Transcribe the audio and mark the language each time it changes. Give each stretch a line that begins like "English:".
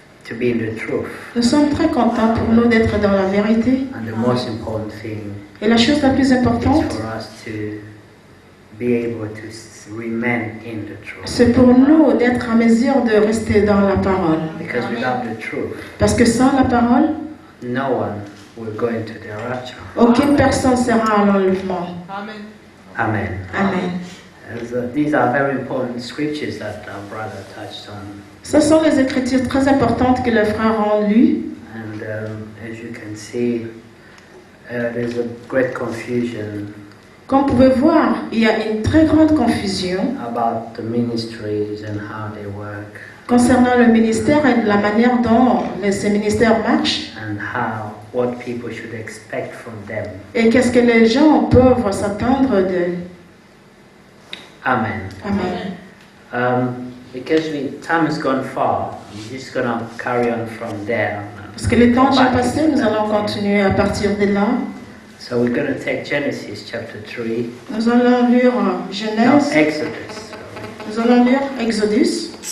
English: to be in the truth.
French: Nous sommes très contents pour nous d'être dans la vérité.
English: And the most important thing
French: Et la chose la plus
English: is
French: importante,
English: for us to be able to remain in the truth.
French: c'est pour nous d'être en mesure de rester dans la parole.
English: Because without the truth,
French: Parce que sans la parole,
English: no one will go into the rapture.
French: aucune personne sera à l'enlèvement.
English: Amen.
French: Amen.
English: Amen. These are very important scriptures that our brother touched on.
French: Ce sont les écritures très importantes que le frère a lues.
English: And as you can see, there's a great confusion
French: Comme vous pouvez voir, il y a une très grande confusion
English: about the ministries and how they work
French: concernant le ministère et la manière dont ces ministères marchent
English: and what people should expect from them.
French: et qu'est-ce que les gens peuvent s'attendre d'eux.
English: Amen.
French: Amen.
English: Because time has gone far, I'm just going to carry on from there.
French: Parce que le temps est déjà passé, nous allons continuer à partir de là.
English: So we're going to take Genesis chapter 3.
French: Nous allons lire
English: No,
French: Genèse,
English: Exodus.
French: nous allons lire Exodus.